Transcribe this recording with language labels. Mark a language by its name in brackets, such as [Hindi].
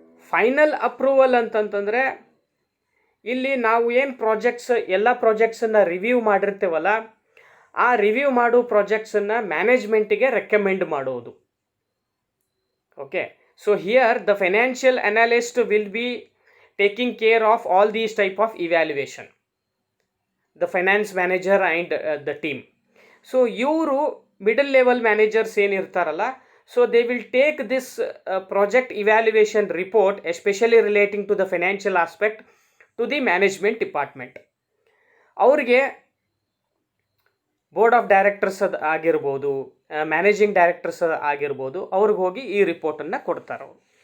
[Kannada] Final approval ಅಂತಂತಂದರೆ, ಇಲ್ಲಿ ನಾವು ಏನು ಎಲ್ಲ ಪ್ರಾಜೆಕ್ಟ್ಸನ್ನು ರಿವ್ಯೂ ಮಾಡಿರ್ತೀವಲ್ಲ, ಆ ರಿವ್ಯೂ ಮಾಡೋ ಪ್ರಾಜೆಕ್ಟ್ಸನ್ನು ಮ್ಯಾನೇಜ್ಮೆಂಟಿಗೆ ರೆಕಮೆಂಡ್ ಮಾಡೋದು. Okay, [English] So here the financial analyst will be taking care of all these type of evaluation, the finance manager and the team. So [Kannada] ಇವರು middle level managers ಏನಿರ್ತಾರಲ್ಲ, [English] So they will take this project evaluation report especially relating to the financial aspect to the management department. [Kannada] ಅವ್ರಿಗೆ board of directors ಆಗಿರ್ಬೋದು, managing directors ಆಗಿರ್ಬೋದು, ಅವ್ರಿಗೆ ಹೋಗಿ ಈ ರಿಪೋರ್ಟನ್ನು ಕೊಡ್ತಾರೆ ಅವರು.